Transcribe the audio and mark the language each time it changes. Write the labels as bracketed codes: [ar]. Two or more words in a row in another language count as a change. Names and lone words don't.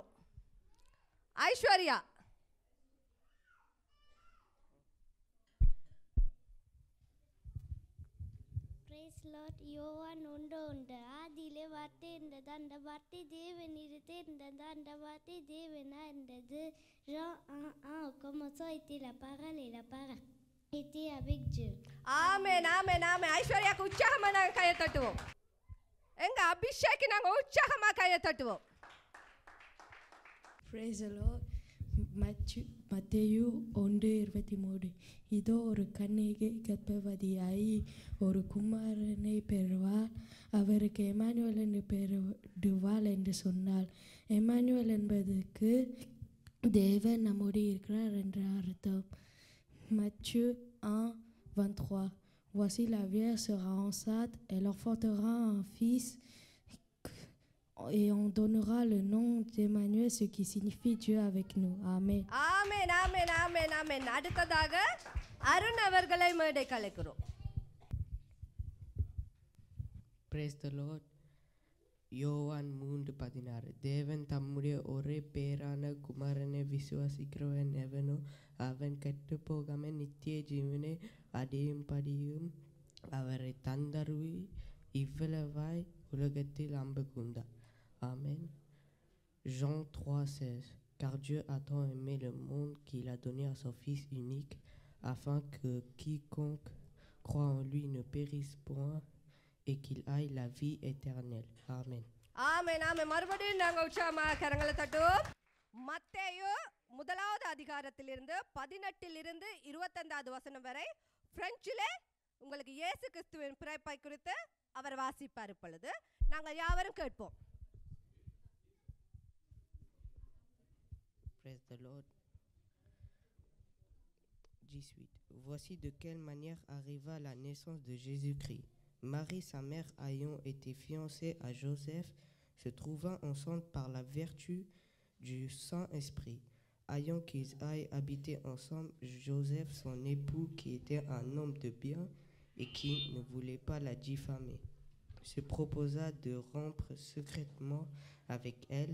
[ta] ஐஸ்வர்யா. Lord, யோவான் 1:1 ஆதியிலே வார்த்தை இருந்தது, அந்த வார்த்தை தேவனிடத்தே இருந்தது, அந்த வார்த்தை தேவனா இருந்தது. [fr] Jean 1:1 commençant était la parole et la parole était avec Dieu. [ta] ஆமென் ஆமென் ஆமென். ஐஸ்வர்யாக்கு உற்சாகமா நாங்க கையை தட்டுவோம். எங்க அபிஷேக் நாங்க உற்சாகமா கையை தட்டுவோம். [en] Praise the Lord. [ta] மத்தேயு 1:23 இதோ ஒரு கன்னிகை கர்ப்பவதியாகி ஒரு குமாரனை பெறுவாள், அவருக்கு எமானுவேல் என்று பெயரிடுவாள் என்று சொன்னாள். எமானுவேல் என்பதற்கு தேவன் நம்மோடு இருக்கிறார் என்ற அர்த்தம். [fr] Matthieu 1:23 Voici la Vierge sera enceinte, elle enfantera un fils et on donnera le nom d'Emmanuel, ce qui signifie Dieu avec nous. Amen. [ta] ஆமென் ஆமென் ஆமென் ஆமென். அடுத்ததாக அருண் அவர்களை மேடை கலைக்கிறோம். [en] Praise the Lord. [ta] யோவான் 3:16 தேவன் தம்முடைய ஒரே பேரான குமாரனை விசுவாசிக்கிறவன் எவனோ அவன் கெட்டு போகாம நித்திய ஜீவனை அடையும்படியும் அவரை தந்தருவி இவ்வளவாய் உலகத்தில் அன்பு கூர்ந்தார். Amen. [fr] Jean 3:16 Car Dieu a tant aimé le monde qu'il a donné à son Fils unique, afin que quiconque croit en lui ne périsse point et qu'il aille la vie éternelle. Amen. [ta] ஆமென் ஆமென். மறுபடியும் நாங்க உற்சாகமா கரங்களை தட்டுவோம். மத்தேயு 1வது அதிகாரத்திலிருந்து 18 25 வசனம் வரை பிரெஞ்சிலே உங்களுக்கு இயேசு கிறிஸ்துவின் பிறப்பை குறித்து அவர் வாசிப்பார். இப்பொழுது நாங்கள் யாவரும் கேட்போம். [en] Praise the Lord. [fr] 18. Voici de quelle manière arriva la naissance de Jésus-Christ. Marie, sa mère, ayant été fiancée à Joseph, se trouvant enceinte par la vertu du Saint-Esprit. Ayant qu'ils aillent habiter ensemble, Joseph, son époux, qui était un homme de bien et qui ne voulait pas la diffamer, se proposa de rompre secrètement avec elle.